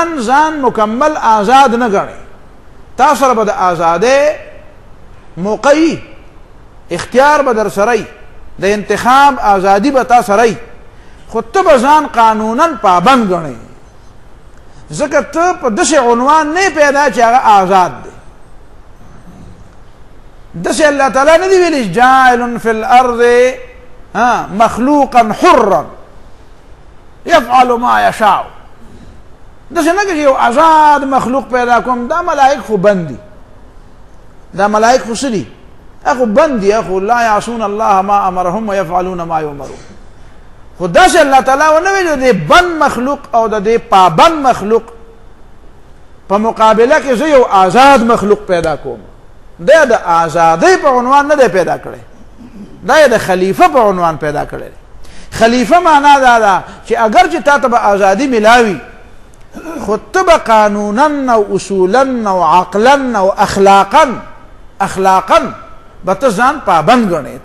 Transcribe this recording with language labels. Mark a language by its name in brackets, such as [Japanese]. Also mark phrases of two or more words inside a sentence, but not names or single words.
[Pashto] ځان مکمل آزاد نه ګڼې تا سره به د آزادۍ موقع اختیار به در سره د انتخاب آزادي به تا سره خو ته به ځان قانونا پابند ګڼې ځکه ته په داسې عنوان نه پیدا چې هغه آزاد دی داسې الله تعالی نه دی ویلی [Arabic] جاعل فی الارض مخلوقا حرا يفعل ما يشاء. [Pashto] داسې نه که یو آزاد مخلوق پیدا کوم، دا ملائک خو بند دي، دا ملائک خو څه دي؟ اخو بند دي، اخو [Arabic] لا یعصون الله ما امرهم ويفعلون ما یؤمرون. [Pashto] خو داسې الله تعالی ونه ویل د بند مخلوق او د دې پابند مخلوق په مقابله کې زه یو آزاد مخلوق پیدا کوم. دا د آزادۍ په عنوان نه دی پیدا کړی، دا د خلیفه په عنوان پیدا کړی. خلیفه معنا دا ده چې اگر چې تا ته به ازادي ملاوي، خو ته به قانونا او اصولا او عقلا او اخلاقا به ته ځان پابند ګڼې.